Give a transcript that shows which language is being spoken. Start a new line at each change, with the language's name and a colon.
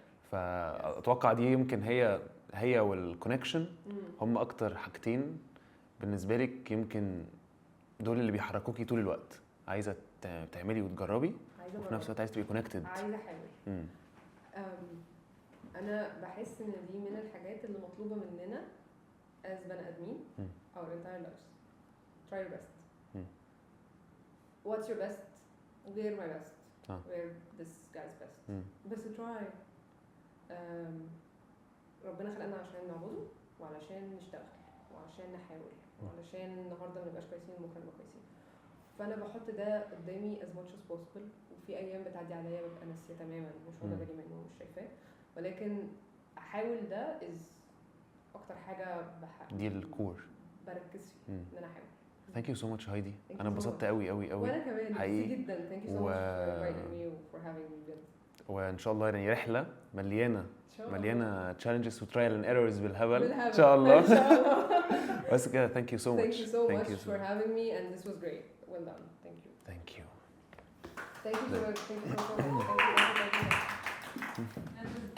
Arabic: فاتوقع دي يمكن هي والكونكشن هم اكتر حاجتين بالنسبه لك، يمكن دول اللي بيحركوكي طول الوقت. عايزه تعملي وتجربي عايزه وفي نفس الوقت عايز تبقي كونكتد. عايزه احاول. انا بحس ان دي من الحاجات اللي مطلوبه مننا as بني ادمين
English: our entire lives. try your best. what's your best غير my best غير this guy's best.
Arabic: بس try. ربنا خلقنا عشان نعبده وعلشان نشتغل وعشان نحاول وعلشان النهارده ما نبقاش كويسين وبكره نبقى كويسين. فانا بحط ده قدامي
English: as much as possible.
Arabic: وفي ايام بتعدي عليا ببقى ناسيه تماما مش واخده بالي منه ومش شايفاه، ولكن احاول ده is اكتر حاجه دي الكور بركز فيه ان انا احاول.
English: Thank you so much هايدي.
Arabic: انا انبسطت قوي قوي قوي. وانا كمان حقيقي جدا.
English: Thank you so much for inviting me for having me بجد.
Arabic: وان شاء الله يعني رحله مليانه challenges و
English: trial and errors
Arabic: بالهبل ان شاء الله. ان شاء الله. بس كده
English: thank you so much. Thank you so much for having me and this was great. Well done. Thank you. Thank you. Thank you so much. Thank you so much. Thank you.